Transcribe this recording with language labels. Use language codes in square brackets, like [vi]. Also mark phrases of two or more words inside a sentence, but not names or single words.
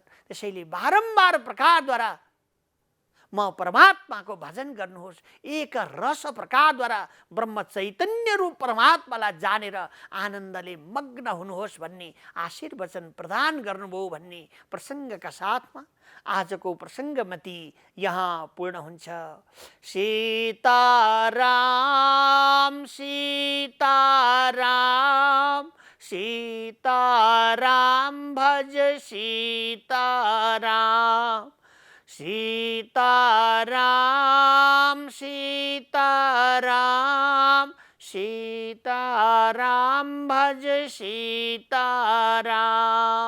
[ne] त्यसैले बारम्बार प्रकारद्वारा म परमात्माको भजन गर्नुहोस्, एक रस प्रकारद्वारा ब्रह्म चैतन्य रूप परमात्मालाई जानेर आनन्दले मग्न हुनुहोस् भन्ने आशीर्वचन प्रदान गर्नुभयो भन्ने प्रसङ्गका साथमा आजको प्रसङ्गमती यहाँ पूर्ण हुन्छ। सीताराम सीताराम सीताराम भज सीताराम सीताराम सीताराम सीताराम भज सीताराम।